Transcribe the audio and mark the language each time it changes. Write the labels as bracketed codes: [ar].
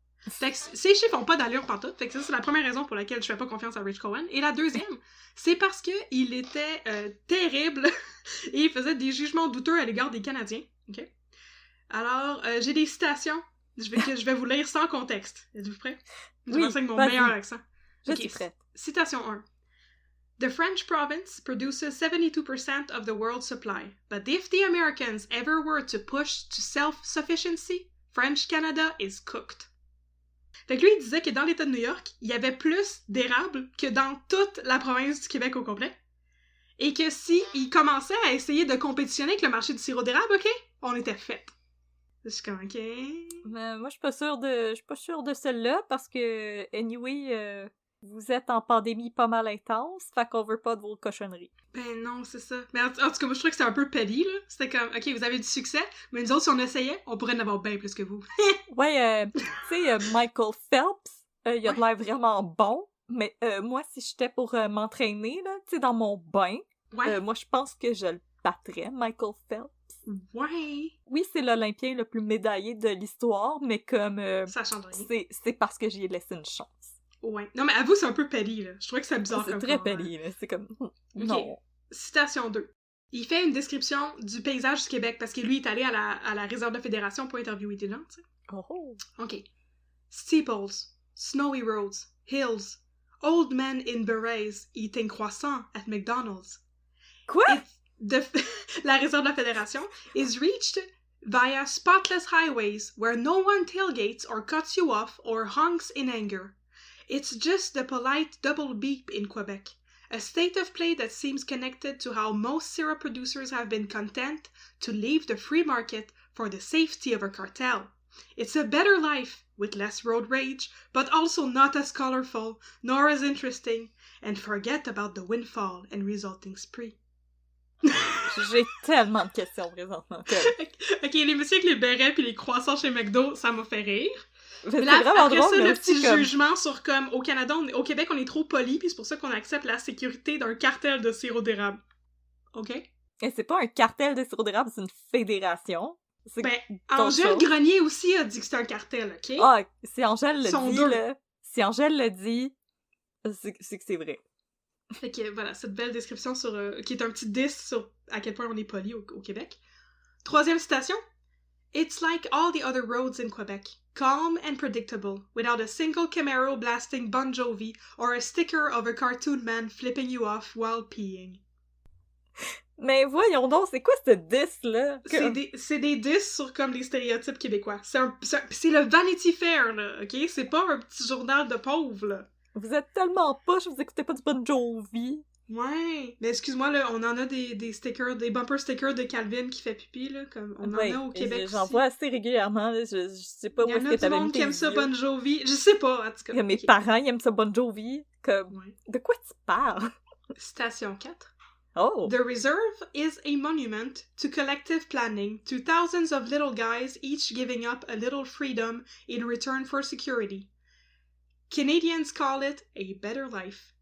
[fr] Fait que ces chiffres ont pas d'allure partout. Fait que ça, c'est la première raison pour laquelle je fais pas confiance à Rich Cohen. Et la deuxième, c'est parce que il était terrible et il faisait des jugements douteux à l'égard des Canadiens. Ok. Alors, j'ai des citations. Je vais vous lire sans contexte. Êtes-vous prêts? Je vais avec mon meilleur accent. Je suis prête. Citation 1. [en] The French province produces 72% of the world's supply. But if the Americans ever were to push to self-sufficiency, French Canada is cooked. [fr] Fait que lui, il disait que dans l'État de New York, il y avait plus d'érables que dans toute la province du Québec au complet. Et que si il commençait à essayer de compétitionner avec le marché du sirop d'érable, ok, on était fait. Je suis comme, ok. Mais moi, je suis pas sûre de celle-là, parce que, anyway, vous êtes en pandémie pas mal intense, fait qu'on veut pas de vos cochonneries. Ben non, c'est ça. Mais en tout cas, moi, je trouvais que c'était un peu petty, là. C'était comme, ok, vous avez du succès, mais nous autres, si on essayait, on pourrait en avoir bien plus que vous. Ouais, tu sais, Michael Phelps, il a de l'air vraiment bon, mais moi, si j'étais pour m'entraîner, là, tu sais, dans mon bain, moi, je pense que je le battrais, Michael Phelps. Ouais! Oui, c'est l'Olympien le plus médaillé de l'histoire, mais comme... ça change rien. C'est parce que j'y ai laissé une chance. Ouais. Non, mais avoue, c'est un peu petty, là. Je trouvais que c'est bizarre comme C'est très petty, là. C'est comme... Non. Okay. Citation 2. Il fait une description du paysage du Québec, parce que lui, il est allé à la réserve de fédération pour interviewer des gens, tu sais. Oh. OK. [en] Steeples, snowy roads, hills, old men in berets eating croissants at McDonald's. [fr] Quoi? [en] La réserve de la fédération is reached via spotless highways where no one tailgates or cuts you off or honks in anger. It's just the polite double beep in Quebec, a state of play that seems connected to how most syrup producers have been content to leave the free market for the safety of a cartel. It's a better life, with less road rage, but also not as colorful, nor as interesting, and forget about the windfall and resulting spree. [fr] J'ai tellement de questions présentement. Ok, les messieurs avec les bérets pis les croissants chez McDo, ça m'a fait rire. Mais là, après drôle, ça, le petit jugement sur comme au Canada, au Québec, on est trop poli, puis c'est pour ça qu'on accepte la sécurité d'un cartel de sirop d'érable. OK? Et c'est pas un cartel de sirop d'érable, c'est une fédération. Ben, Angèle Grenier aussi a dit que c'était un cartel, OK? Ah, si Angèle le dit, là, si Angèle le dit, c'est que c'est vrai. Fait que voilà, cette belle description sur qui est un petit 10 sur à quel point on est poli au Québec. Troisième citation. [en] It's like all the other roads in Quebec, calm and predictable, without a single Camaro blasting Bon Jovi or a sticker of a cartoon man flipping you off while peeing. [fr] Mais voyons donc, c'est quoi ce diss-là? C'est des diss sur comme les stéréotypes québécois. C'est le Vanity Fair, là, ok? C'est pas un petit journal de pauvres, là. Vous êtes tellement poche, vous écoutez pas du Bon Jovi. Ouais, mais excuse-moi, là, on en a des stickers, des bumper stickers de Calvin qui fait pipi, là, comme on en a au Québec j'en vois assez régulièrement, là, je sais pas où est-ce que t'avais mis tes yeux. Il y en a du monde qui aime ça Bon Jovi, je sais pas, en tout cas. Mes parents, ils aiment ça Bon Jovi, comme... Ouais. De quoi tu parles? Citation 4. Oh! [en] The reserve is a monument to collective planning, to thousands of little guys each giving up a little freedom in return for security. Canadians call it a better life.